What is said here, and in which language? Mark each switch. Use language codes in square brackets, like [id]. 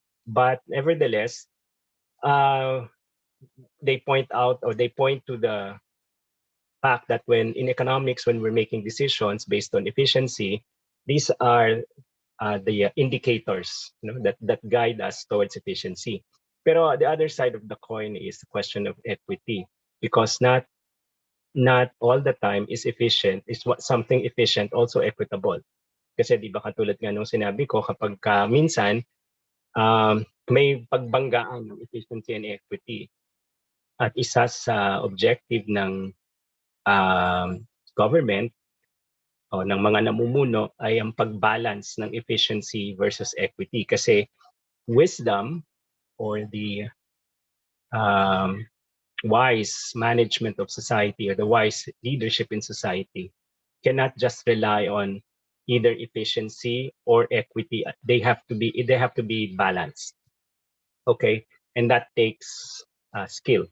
[en] But nevertheless, they point to the fact that in economics, when we're making decisions based on efficiency, these are the indicators, you know, that guide us towards efficiency. Pero the other side of the coin is the question of equity, because not all the time is something efficient also equitable. [tl] Kasi di ba katulad nga nung sinabi ko, kapag minsan may pagbanggaan ng [en] efficiency and equity, [tl] at isa sa objective ng government o ng mga namumuno ay ang pagbalance ng efficiency versus equity. [en] Kasi wisdom or the wise management of society or the wise leadership in society cannot just rely on either efficiency or equity. They have to be balanced. Okay, and that takes skill.